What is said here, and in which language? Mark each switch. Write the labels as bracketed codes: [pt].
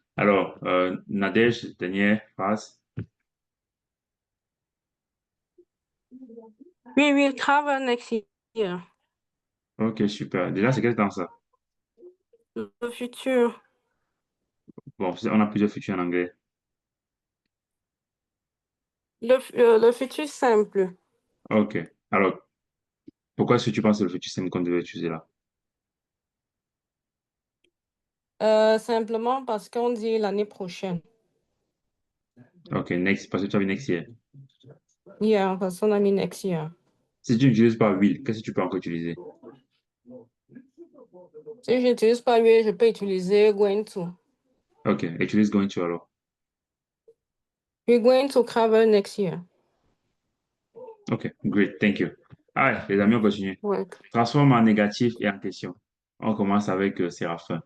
[fr] Alors, Nadège, dernière phrase. [en] We will travel next year. [fr] OK, super. Déjà, c'est quel temps ça? Le futur. Bon, on a plusieurs futurs en anglais. Le futur simple. OK. Alors, pourquoi est-ce que tu penses que le futur simple qu'on devait utiliser là? Simplement parce qu'on dit l'année prochaine. OK, next, parce que tu as vu next year. Yeah, parce qu'on a mis next year. Si tu n'utilises pas will, qu'est-ce que tu peux encore utiliser? Si je n'utilise pas lui, je peux utiliser going to. OK, utilise going to alors. [en] We're going to travel next year. OK, great, thank you. [fr] Allez, les amis, on continue. Ouais. Transforme en négatif et en question. On commence avec Séraphin.